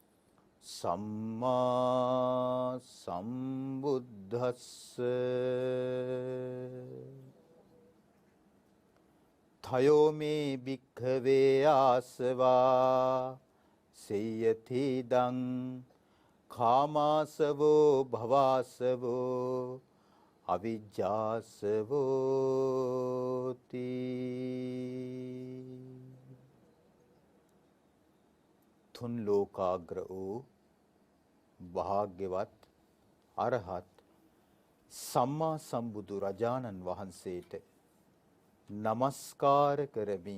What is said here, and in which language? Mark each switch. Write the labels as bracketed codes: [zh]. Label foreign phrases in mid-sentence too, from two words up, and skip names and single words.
[pi] සම්මා සම්බුද්දස්ස තයෝ මේ භික්ඛවේ ආසවා සේයතිදං කාමාසවෝ භවාසවෝ අවිජ්ජාසවෝති. [si] තුන් ලෝකාග්‍ර වූ භාග්‍යවත් අරහත් සම්මා සම්බුදු රජාණන් වහන්සේට නමස්කාර කරමි.